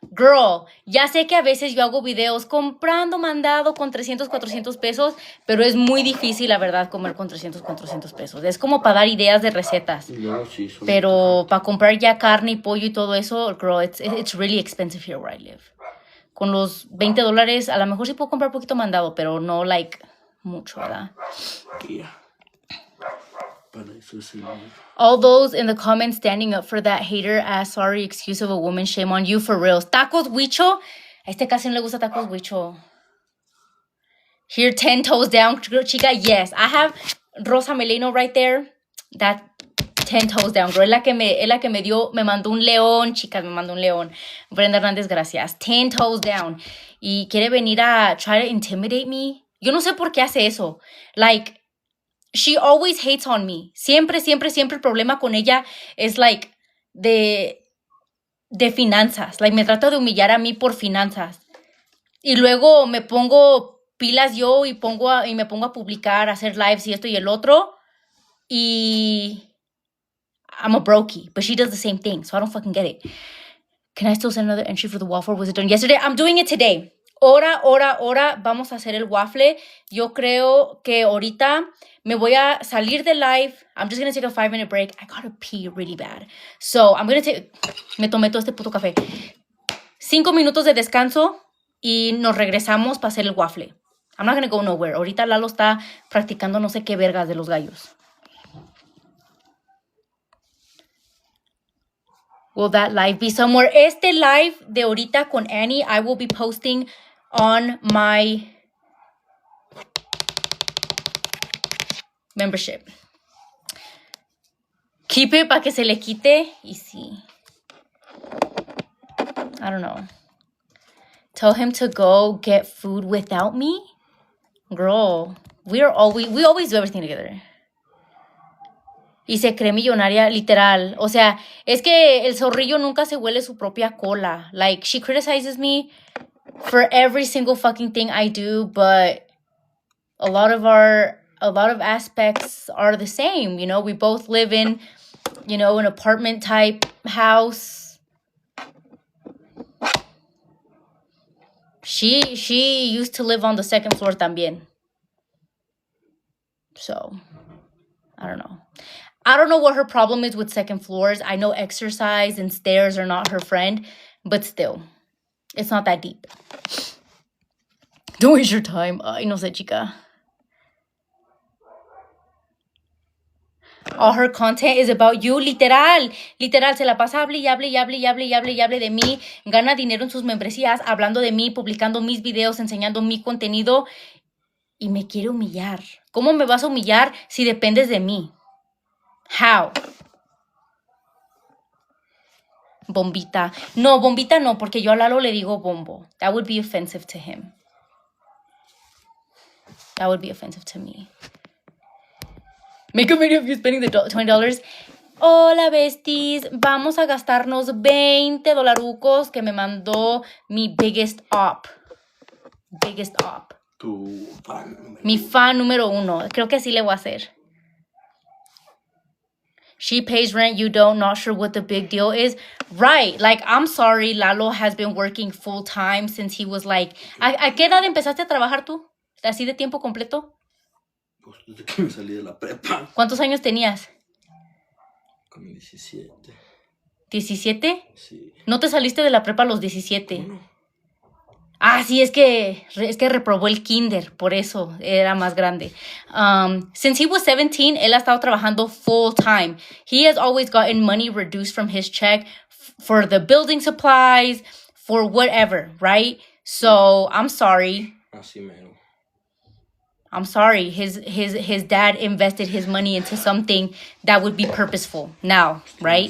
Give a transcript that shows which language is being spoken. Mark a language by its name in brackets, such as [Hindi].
[Spanish] Girl, ya sé que a veces yo hago videos comprando mandado con 300, 400 pesos, pero es muy difícil, la verdad, comer con 300, 400 pesos. Es como para dar ideas de recetas. No, sí, pero para comprar ya carne y pollo y todo eso, [English] girl, it's really expensive here where I live. [Spanish] Con los $20, a lo mejor sí puedo comprar poquito mandado, pero no, like, mucho, ¿verdad? [English] Yeah. [Spanish] Para eso sí. [English] All those in the comments standing up for that hater ass sorry excuse of a woman, shame on you for reals. [Spanish] Tacos Huicho. A este casi no le gusta tacos Huicho. [English] Here, 10 toes down, chica. Yes, I have Rosa Meleno right there. That 10 toes down, girl. [Spanish] Es la que me dio, me mandó un león, chicas, me mandó un león. [English] Brenda Hernández, gracias. 10 toes down. [Spanish] Y quiere venir a [English] try to intimidate me. [Spanish] Yo no sé por qué hace eso. [English] Like, she always hates on me. [Spanish] Siempre, siempre, siempre el problema con ella es, like, de finanzas. Like, me trata de humillar a mí por finanzas. Y luego me pongo pilas yo y me pongo a publicar, a hacer lives y esto y el otro. [English] Y I'm a brokey, but she does the same thing, so I don't fucking get it. Can I still send another entry for the waffle? Was it done yesterday? I'm doing it today. [Spanish] Hora, vamos a hacer el waffle. Yo creo que ahorita me voy a salir de live. [English] I'm just going to take a 5-minute break. I gotta pee really bad. So, I'm going to take... [Spanish] Me tomé todo este puto café. 5 minutos de descanso y nos regresamos para hacer el waffle. [English] I'm not going to go nowhere. [Spanish] Ahorita Lalo está practicando no sé qué vergas de los gallos. [English] Will that live be somewhere? [Spanish] Este live de ahorita con Annie, [English] I will be posting on my membership. Keep it [Spanish] para que se le quite. Y sí. [English] I don't know. Tell him to go get food without me? Girl, we always do everything together. [Spanish] Y se cree millonaria, literal. O sea, es que el zorrillo nunca se huele su propia cola. [English] Like, she criticizes me for every single fucking thing I do, but a lot of aspects are the same, you know? We both live in, you know, an apartment type house. She used to live on the second floor también. So, I don't know. I don't know what her problem is with second floors. I know exercise and stairs are not her friend, but still, it's not that deep. Don't waste your time. [Spanish] Ay, no sé, chica. [English] All her content is about you. [Spanish] Literal, se la pasa hable de mí. Gana dinero en sus membresías, hablando de mí, publicando mis videos, enseñando mi contenido. Y me quiere humillar. ¿Cómo me vas a humillar si dependes de mí? [English] How? [Spanish] Bombita. No, bombita no, porque yo a Lalo le digo bombo. [English] That would be offensive to him. That would be offensive to me. Make a video of you spending the $20. [Spanish] Hola, besties. Vamos a gastarnos $20 que me mandó mi [English] biggest op. Biggest op. [Spanish] Tu fan número Mi uno. fan número 1. Creo que así le voy a hacer. [English] She pays rent, you don't, not sure what the big deal is. Right, like, I'm sorry, Lalo has been working full time since he was like... [Spanish] ¿A qué edad empezaste a trabajar tú? ¿Así de tiempo completo? Pues desde que me salí de la prepa. ¿Cuántos años tenías? Con 17. ¿17? Sí. ¿No te saliste de la prepa a los 17? Bueno, Ah, sí, es que reprobó el kinder, por eso era más grande. [English] Since he was 17, [Spanish] él ha estado trabajando [English] full time. He has always gotten money reduced from his check for the building supplies, for whatever, right? So, I'm sorry. [Spanish] así mero. [English] I'm sorry. His dad invested his money into something that would be purposeful now, right?